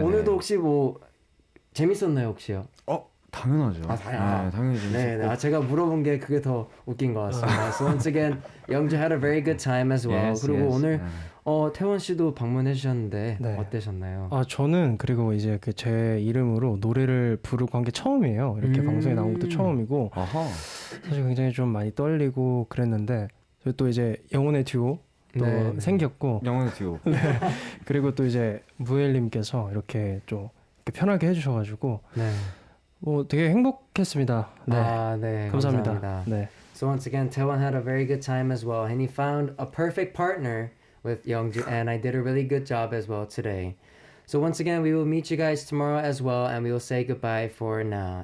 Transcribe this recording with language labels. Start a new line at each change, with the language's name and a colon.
Korean: 오늘도 혹시 뭐 재밌었나요 혹시요? 당연하죠. 네, 당연히 재밌었고. 네, 제가 물어본 게 그게 더 웃긴 것 같습니다.
English: So once again, 영주 had a very good time as well. Yes,
Korean: 그리고
English: yes.
Korean: 오늘 태원 씨도 방문해 주셨는데 네. 어떠셨나요? 저는 그리고 이제 그 제 이름으로 노래를 부르고 한 게 처음이에요. 이렇게 방송에 나온 것도 처음이고 아하. 사실 굉장히 좀 많이 떨리고 그랬는데 저희 또 이제 영혼의 듀오 또 네. 생겼고 영혼의 듀오. 그리고 또 이제 무엘님께서 이렇게 좀 이렇게 편하게 해주셔가지고 네. 뭐 되게 행복했습니다. 네, 네, 감사합니다. 감사합니다. 네.
English: So once again, Taewon had a very good time as well, and he found a perfect partner with Youngju, and I did a really good job as well today. So once again, we will meet you guys tomorrow as well, and we will say goodbye for now.